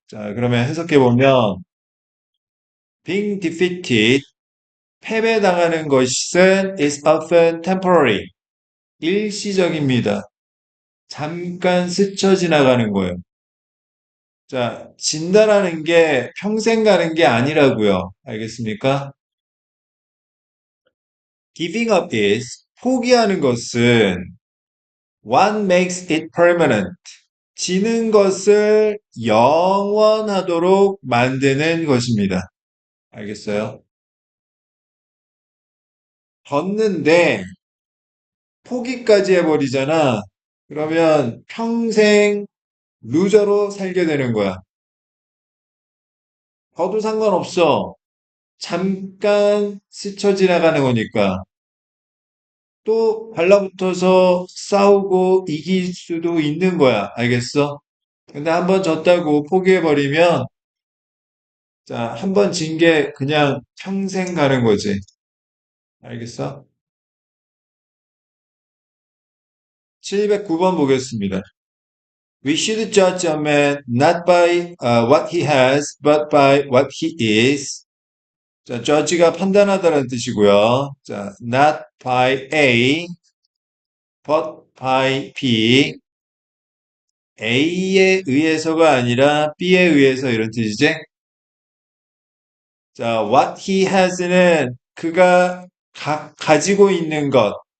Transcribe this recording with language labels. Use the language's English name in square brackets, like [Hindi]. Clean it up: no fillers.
[Korean] 자, 그러면 해석해보면 [English] being defeated, [Korean] 패배당하는 것은 [English] is often temporary, [Korean] 일시적입니다. 잠깐 스쳐 지나가는 거예요. 자, 진다라는 게 평생 가는 게 아니라고요. 알겠습니까? [English] Giving up is [Korean] 포기하는 것은 [English] what makes it permanent. [Korean] 지는 것을 영원하도록 만드는 것입니다. 알겠어요? 걷는데 포기까지 해버리잖아. 그러면 평생 루저로 살게 되는 거야. 걷도 상관없어. 잠깐 스쳐 지나가는 거니까. 또 발라붙어서 싸우고 이길 수도 있는 거야. 알겠어? 근데 한번 졌다고 포기해버리면, 자, 한 번 진 게 그냥 평생 가는 거지. 알겠어? 709번 보겠습니다. [English] We should judge a man not by what he has, but by what he is. [Korean] 자, judge가 판단하다라는 뜻이고요. 자, [English] not by A, but by B. [Korean] A에 의해서가 아니라 B에 의해서 이런 뜻이지? 자, [English] what he has [Korean] 는 그가 가지고 있는 것.